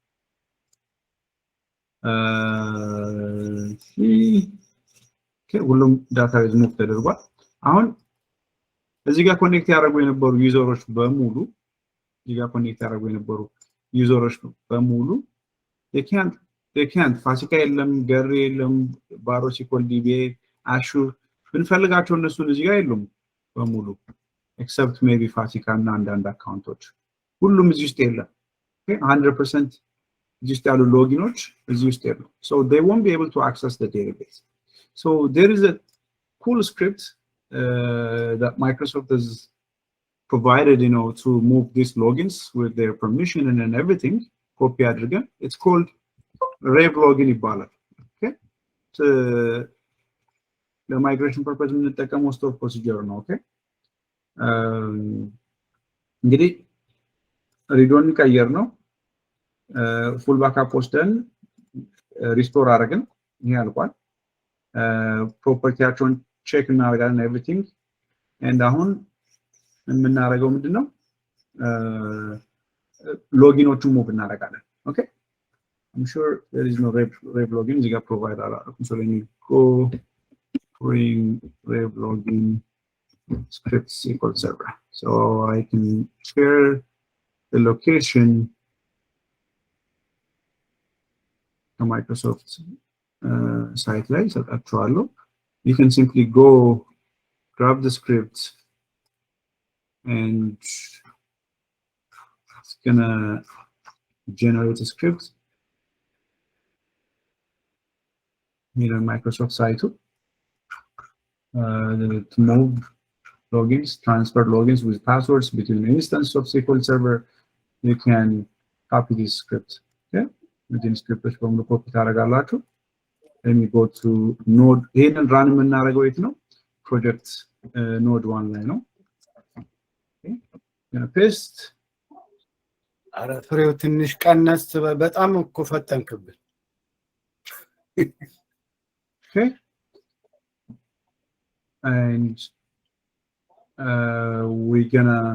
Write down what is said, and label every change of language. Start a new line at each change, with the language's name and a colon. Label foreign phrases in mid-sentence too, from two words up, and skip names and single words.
Amharic: ሁሉም ዳታቤዝ ሙቭ ተደርጓል። አሁን እዚህ ጋር ኮኔክት ያደርጉ የነበሩ ዩዘሮች በሙሉ they can't ፋሲካ የለም፣ ገሪ የለም፣ ባሮ ሲኮል ዲቢኤ አሹር ብንፈልጋቸው እነሱን እዚህ ጋር የሉም በሙሉ
English: except maybe
Amharic: ፋሲካ እና አንዳንድ አካውንቶች ሁሉም እዚህ ውስጥ የለም። 100% እዚህ ውስጥ ያሉ ሎጊኖች እዚህ ውስጥ የሉም።
English: So they won't be able to access the database. So there is a cool script that Microsoft has provided, to move these logins with their permission and everything. Copy address. It's called Rave login
Amharic: ይባላል።
English: Okay. So the migration purpose
Amharic: የምንጠቀመው
English: store procedure
Amharic: ነው።
English: Okay.
Amharic: እንግዲህ ሪዶን ቀየር ነው
English: full backup
Amharic: ወስደን ሪስቶር አደረግን። ይሄ አልቋል። ፕሮፐርቲያቸውን ቼክ እናደርጋለን
English: everything and
Amharic: አሁን የምናደርገው ምንድነው ሎጊኖቹን ሙቭ እናደርጋለን። ኦኬ
English: I'm sure there is no Rave login. You got provide so let me go bring Rave login script SQL server. So I can share the location to Microsoft site
Amharic: ላይ ሰጣችኋለሁ።
English: You can simply go grab the script and it's gonna generate a script. Here on Microsoft site to move logins, transfer logins with passwords between an instance of SQL Server. You can copy this script. Okay, within script from the copy ታደርጋላችሁ. Let me go to node.
Amharic: ይሄንን run የምናደርገው የት ነው?
English: Project node
Amharic: 1 ላይ ነው.
English: Okay, gonna paste.
Amharic: አረ ፍሬው ትንሽ ቀነስ በጣም እኮ ፈጠንክብን።
English: Okay, and we're gonna